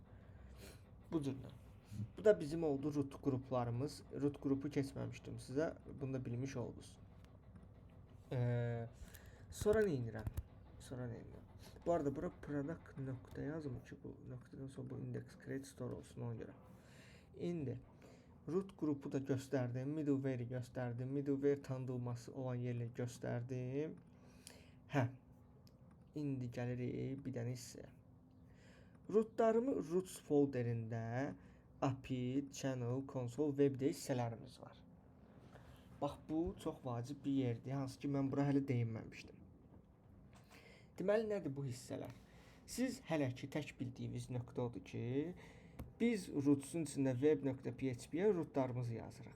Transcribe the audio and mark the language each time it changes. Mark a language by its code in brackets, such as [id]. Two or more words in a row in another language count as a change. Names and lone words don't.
[az] Bu cürlə. Bu da bizim oldu root qruplarımız. Root qrupu keçməmişdim sizə. Bunu da bilmiş oldunuz. Sonra nə edirəm? Bu arada bura product nöqtə yazım ki, bu nöqtədən sonra bu [en] index create store [az] olsun ona görə. İndi root qrupu da göstərdim, middleware-i göstərdim, middleware tanıdılması olan yerləri göstərdim. İndi gəlirik bir dənə hissəyə. Rootlarımı roots folderində [en] API, channel, console, [az] web-də hissələrimiz var. Bax bu çox vacib bir yerdir, hansı ki mən bura hələ değinməmişdim. Deməli nədir bu hissələr? Siz hələ ki tək bildiyiniz nöqtə odur ki, biz rootsun içində web.php-yə rootlarımızı yazırıq.